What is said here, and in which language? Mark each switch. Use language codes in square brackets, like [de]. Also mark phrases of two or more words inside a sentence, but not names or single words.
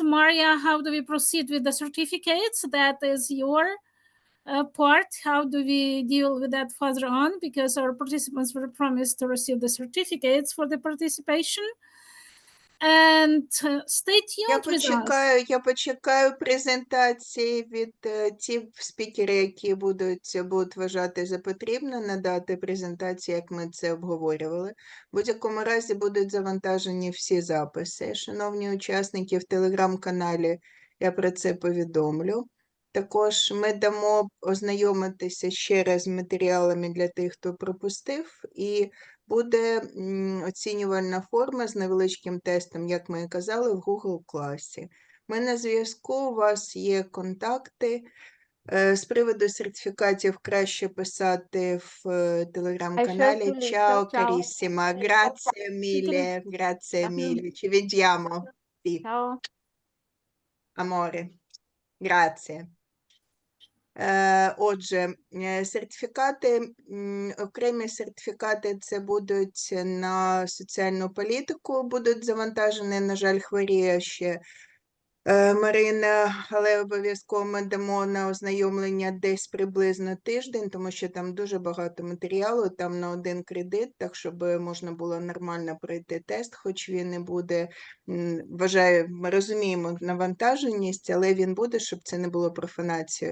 [en] Maria, how do we proceed with the certificates? That is your part. How do we deal with that further on? Because our participants were promised to receive the certificates for the participation. And stay tuned with us. [uk] Я почекаю презентації від тих спікерів, які будуть вважати за потрібно надати презентацію, як ми це обговорювали. В будь-якому разі будуть завантажені всі записи. Шановні учасники, в телеграм-каналі я про це повідомлю. Також ми дамо ознайомитися ще раз з матеріалами для тих, хто пропустив, і буде оцінювальна форма з невеличким тестом, як ми і казали, в Google класі. Ми на зв'язку, у вас є контакти. З приводу сертифікатів краще писати в телеграм-каналі. [it] Ciao, carissima. Граzie mille. Grazie mille. Ci vediamo. Ciao. Amore. Grazie. [uk] Отже, сертифікати, окремі сертифікати це будуть на соціальну політику, будуть завантажені, на жаль, хворіє ще Марина, але обов'язково ми дамо на ознайомлення десь приблизно тиждень, тому що там дуже багато матеріалу, там на один кредит, так щоб можна було нормально пройти тест, хоч він не буде, вважаю, ми розуміємо навантаженість, але він буде, щоб це не було профанацією.